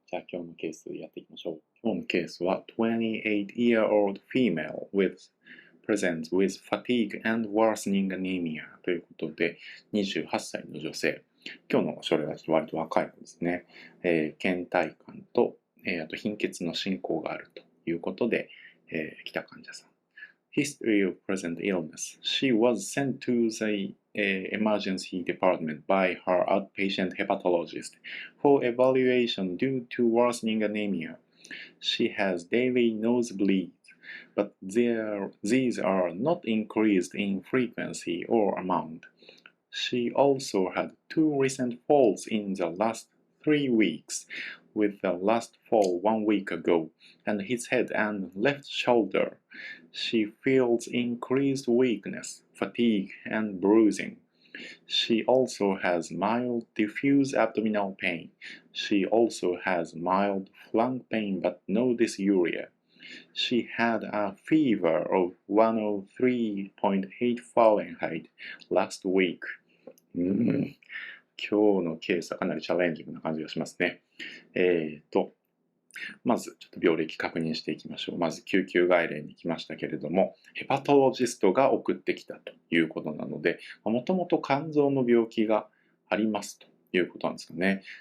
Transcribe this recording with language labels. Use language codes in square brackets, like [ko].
[ja] じゃあ今日のケースやっていきましょう。今日のケースは [en] 28-year-old female presents with fatigue and worsening anemia [ja] ということで28歳の女性。今日の症例は割と若い方ですね。倦怠感と、あと貧血の進行があるということで、来た患者さん。 [en] History of present illness. She was sent to the emergency department by her outpatient hepatologist for evaluation due to worsening anemia. She has daily nosebleeds, but these are not increased in frequency or amount. She also had two recent falls in the last 3 weeks, with the last fall 1 week ago, and his head and left shoulder. She feels increased weakness, fatigue, and bruising. She also has mild diffuse abdominal pain. She also has mild flank pain but no dysuria. She had a fever of 103.8 Fahrenheit last week. [ja] 今日のケースはかなりチャレンジングな感じがしますね。まずちょっと病歴確認していきましょう。まず救急外来に来ましたけれども、ヘパトロジストが送ってきたということなので、もともと肝臓の病気がありますということなんですかね。